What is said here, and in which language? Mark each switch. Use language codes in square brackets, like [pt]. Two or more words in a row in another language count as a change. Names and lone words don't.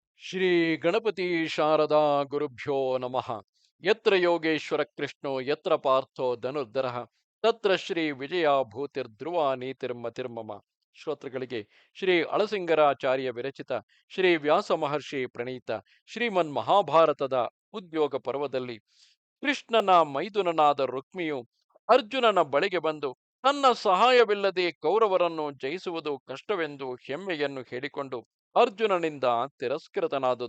[sa] ಶ್ರೀ ಗಣಪತಿ ಶಾರದಾ ಗುರುಭ್ಯೋ ನಮಃ. ಯತ್ರ ಯೋಗೇಶ್ವರ ಕೃಷ್ಣೋ ಯತ್ರ ಪಾರ್ಥೋ ಧನುರ್ಧರಃ ತತ್ರ ಶ್ರೀ ವಿಜಯ ಭೂತಿರ್ಧ್ರುವ ನೀತಿರ್ಮತಿರ್ಮಮ. [kn] ಶ್ರೋತೃಗಳಿಗೆ ಶ್ರೀ ಅಳಸಿಂಗರಾಚಾರ್ಯ ವಿರಚಿತ ಶ್ರೀ ವ್ಯಾಸ ಮಹರ್ಷಿ ಪ್ರಣೀತ ಶ್ರೀಮನ್ ಮಹಾಭಾರತದ ಉದ್ಯೋಗ ಪರ್ವದಲ್ಲಿ ಕೃಷ್ಣನ ಮೈದುನನಾದ ರುಕ್ಮಿಯು ಅರ್ಜುನನ ಬಳಿಗೆ ಬಂದು ತನ್ನ ಸಹಾಯವಿಲ್ಲದೆ ಕೌರವರನ್ನು ಜಯಿಸುವುದು ಕಷ್ಟವೆಂದು ಹೆಮ್ಮೆಯನ್ನು ಹೇಳಿಕೊಂಡು ಅರ್ಜುನನಿಂದ ತಿರಸ್ಕೃತನಾದುದು.